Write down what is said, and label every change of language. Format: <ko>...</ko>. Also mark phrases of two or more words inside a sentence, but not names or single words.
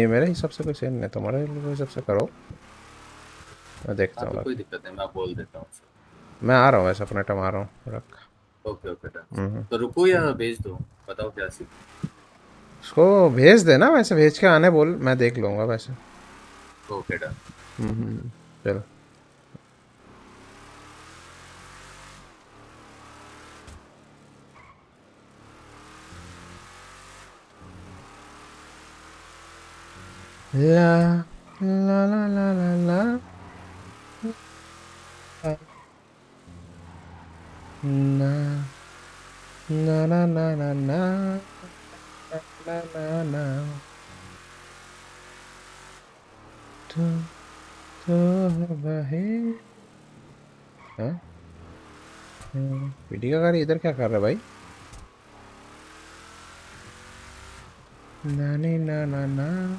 <hi>नहीं, मेरे हिसाब से कोई सीन नहीं, तुम्हारे हिसाब से करो। मैं देखता हाँ हूँ तो कोई बाकी। दिक्कत नहीं, मैं बोल देता हूँ उसको। मैं आ रहा हूँ वैसे, अपना टाइम आ रहा हूँ रख।</hi> <en>okay okay done. हम्म।</en> <hi>तो रुको या भेज दो, बताओ क्या सीन। उसको भेज देना, वैसे भेज के आने बोल, मैं देख लूँगा वैसे।</hi> <en>okay done. चल ला ला ला ला ला ला ना ना ना ना ना ना ना ना ना</en> <hi>तू तो वही हाँ वीडियो का इधर क्या कर रहा है भाई ना नी ना ना ना</hi>